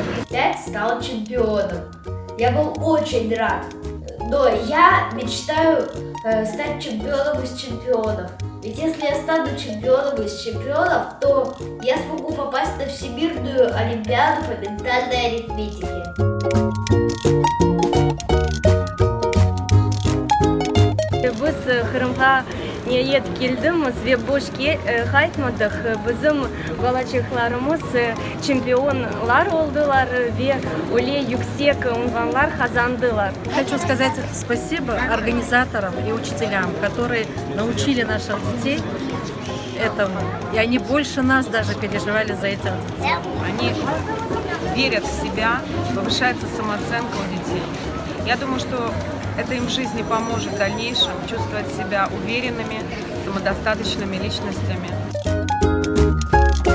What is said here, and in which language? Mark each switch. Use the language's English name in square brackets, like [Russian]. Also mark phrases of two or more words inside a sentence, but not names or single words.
[Russian] Опять стал чемпионом. Я был очень рад. Но я мечтаю стать чемпионом из чемпионов. Ведь если я стану чемпионом из чемпионов, то я смогу попасть на Всемирную олимпиаду по ментальной арифметике. [Crimean Tatar] Biz Kırım'a niyet keldim ve boş kaytmadık. Bizim balacıklarımız çempionlar oldular ve öyle yüksek unvanlar kazandılar. [Russian] Хочу сказать спасибо организаторам и учителям, которые научили наших детей этому. И они больше нас даже переживали за этих детей. Они верят в себя, повышается самооценка у детей. Я думаю, что это им в жизни поможет в дальнейшем чувствовать себя уверенными, самодостаточными личностями.